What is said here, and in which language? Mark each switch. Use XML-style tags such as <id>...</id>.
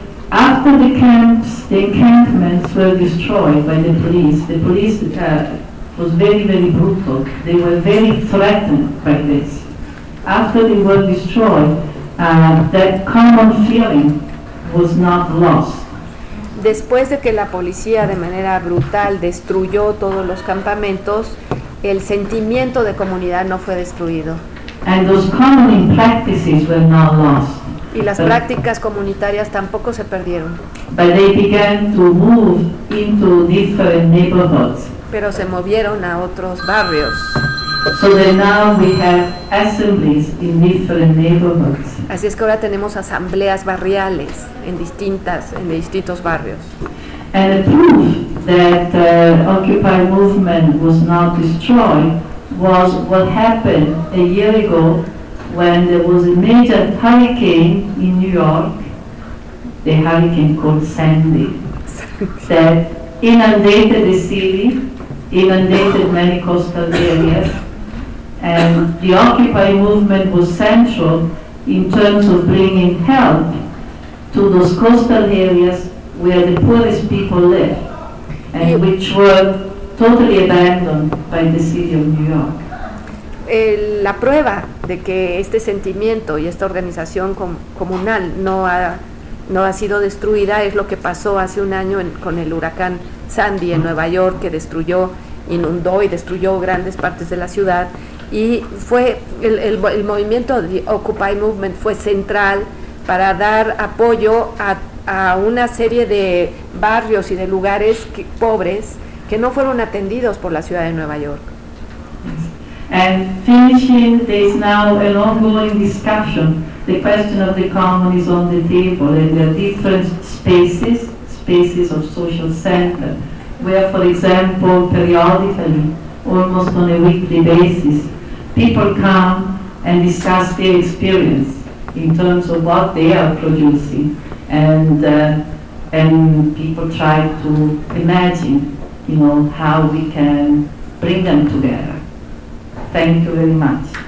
<en>After the camps, the encampments were destroyed by the police. The police was very, very brutal. They were very threatened by this. After they were destroyed, that common feeling was not lost.</en> <es>Después de que la policía de manera brutal destruyó todos los campamentos, el sentimiento de comunidad no fue destruido.</es> <en>And those common practices were not lost.</en> <es>Y las prácticas comunitarias tampoco se perdieron.</es> <en>But they began to move into different neighborhoods.</en> <es>Pero se movieron a otros barrios.</es> <en>So that now we have assemblies in different neighborhoods.</en> <es>Así es que ahora tenemos asambleas barriales en distintas, en distintos barrios.</es> <en>And the proof that the Occupy movement was not destroyed was what happened a year ago when there was a major hurricane in New York, the hurricane called Sandy, that inundated the city, inundated many coastal areas, and the Occupy movement was central in terms of bringing help to those coastal areas where the poorest people live, and which were totally abandoned by the city of New York.</en> <es>La prueba de que este sentimiento y esta organización comunal no ha sido destruida es lo que pasó hace un año con el huracán Sandy en Nueva York, que destruyó, inundó y destruyó grandes partes de la ciudad, y fue el movimiento de Occupy Movement fue central para dar apoyo a una serie de barrios y de lugares pobres que no fueron atendidos por la ciudad de Nueva York.</es> <en>And finishing, there is now an ongoing discussion. The question of the common is on the table, and there are different spaces of social center, where, for example, periodically, almost on a weekly basis, people come and discuss their experience in terms of what they are producing, and people try to imagine, how we can bring them together. Thank you very much.</en>